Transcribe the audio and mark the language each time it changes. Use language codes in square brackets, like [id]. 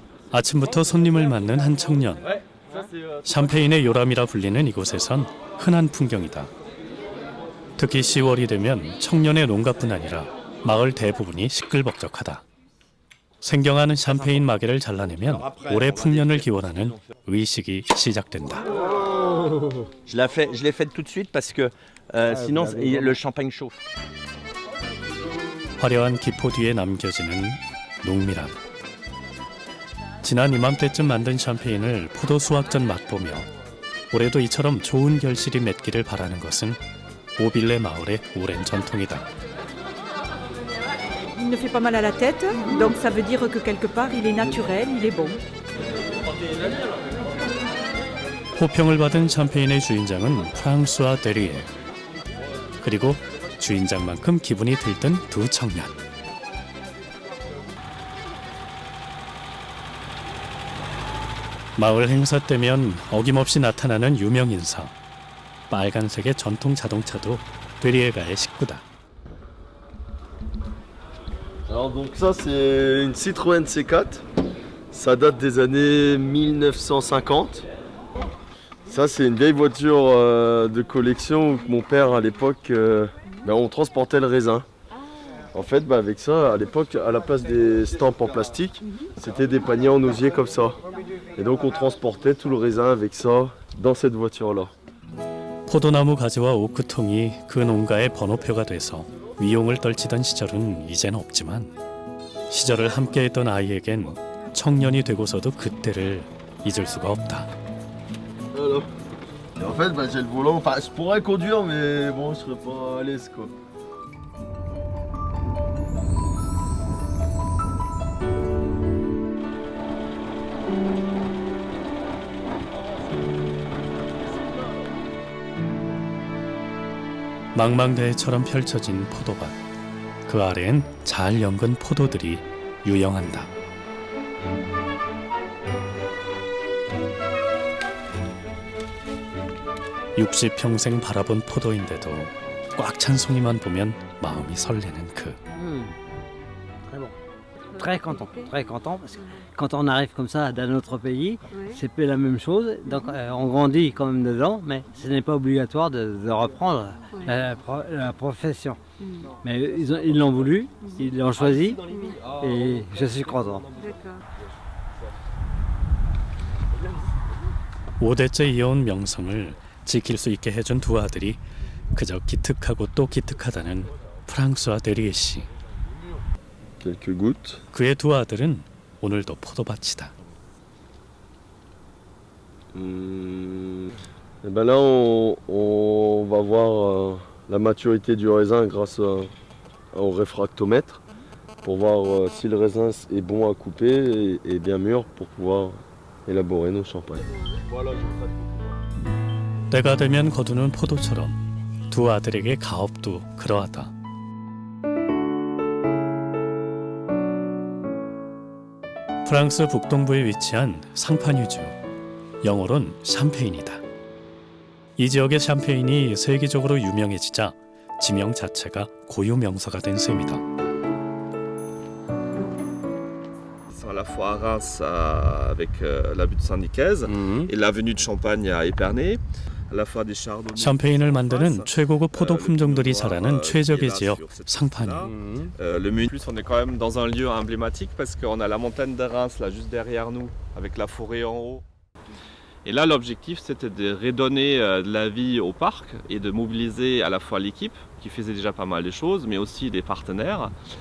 [ko] 아침부터 손님을 맞는 한 청년. 샴페인의 요람이라 불리는 이곳에선 흔한 풍경이다. 특히 10월이 되면 청년의 농가뿐 아니라 마을 대부분이 시끌벅적하다. 생경하는 샴페인 마개를 잘라내면 올해 풍년을 기원하는 의식이 시작된다. [fr] Je l'ai faite tout de suite parce que sinon le champagne chauffe. [ko] 화려한 기포 뒤에 남겨지는 농밀함. 지난 이맘때쯤 만든 샴페인을 포도 수확 전 맛보며 올해도 이처럼 좋은 결실이 맺기를 바라는 것은 오빌레 마을의 오랜 전통이다. [fr] Il ne fait pas mal à la tête, donc ça veut dire que quelque part il est naturel, il est bon. [ko] 호평을 받은 샴페인의 주인장은 프랑스와 데리에. 그리고 주인장만큼 기분이 들뜬 두 청년. 마을 행사 때면 어김없이 나타나는 유명 인사. 빨간색의 전통 자동차도 데리에가의 식구다. [fr] Alors donc ça c'est une Citroën C4, ça date des années 1950. Ça c'est une vieille voiture de collection où mon père à l'époque, on transportait le raisin. En fait avec ça à l'époque à la place des stampes en plastique, c'était des paniers en osier comme ça. Et donc on transportait tout le raisin avec ça dans cette voiture là. [ko] 포도나무 가지와 오크통이 그 농가의 번호표가 돼서 위용을 떨치던 시절은 이젠 없지만 시절을 함께했던 아이에겐 청년이 되고서도 그때를 잊을 수가 없다. [fr] Voilà. Et en fait j'ai le volant, enfin je pourrais conduire mais bon je serais pas à l'aise quoi. [ko] 망망대해처럼 펼쳐진 포도밭. 그 아래엔 잘 연근 포도들이 유영한다. (60평생) 바라본 포도인데도 꽉 찬 송이만 보면 마음이 설레는 그. [fr] Très bon. Très content parce que quand on arrive comme ça d'un autre pays, c'est peu la même chose. Donc on grandit quand même dedans, mais ce n'est pas obligatoire de reprendre la profession. Mais ils l'ont voulu, ils l'ont choisi et je suis content. [ko] 5대째 이어온 명성을 지킬 수 있게 해준 두 아들이 그저 기특하고 또 기특하다는 프랑스와 데리에 씨. [fr] Quelques gouttes. [ko] 그의 두 아들은 오늘도 포도밭이다. [fr] Et ben là on va voir la maturité du raisin grâce au réfractomètre pour voir si le raisin est bon à couper et bien mûr pour pouvoir élaborer nos champagnes. [ko] 때가 되면 거두는 포도처럼 두 아들에게 가업도 그러하다. 프랑스 북동부에 위치한 상파뉴주, 영어론 샴페인이다. 이 지역의 샴페인이 세계적으로 유명해지자 지명 자체가 고유 명사가 된 셈이다. [fr] Ils sont à la fois à Reims avec la butte Saint-Nicaise et l'avenue de Champagne à Épernay. À la fois des chardonnays. [ko] 샴페인을 만드는 최고급 포도 품종들이 자라는 최적의 지역 상파니. [fr] Le Munich, plus on est quand même dans un lieu emblématique parce qu'on a la montagne de Reims là juste derrière nous avec la forêt en haut. Et là l'objectif c'était de redonner de la vie au parc et de mobiliser à la fois l'équipe qui faisait déjà pas mal de choses mais aussi des partenaires.